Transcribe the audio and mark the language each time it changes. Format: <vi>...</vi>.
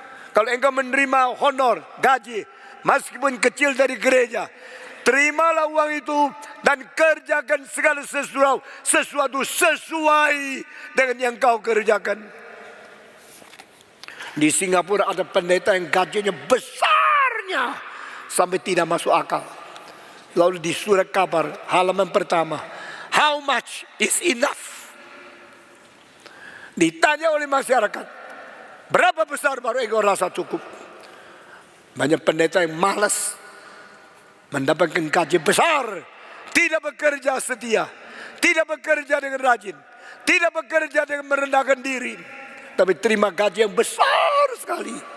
<id>Kalau engkau menerima honor, gaji, meskipun kecil dari gereja, terimalah uang itu dan kerjakan segala sesuatu sesuai dengan yang kau kerjakan. Di Singapura ada pendeta yang gajinya besarnya sampai tidak masuk akal. Lalu di surat kabar halaman pertama,</id> <en>how much is enough?</en> <id>Ditanya oleh masyarakat, berapa besar baru engkau rasa cukup? Banyak pendeta yang malas mendapatkan gaji besar, tidak bekerja setia, tidak bekerja dengan rajin, tidak bekerja dengan merendahkan diri, tapi terima gaji yang besar sekali.</id>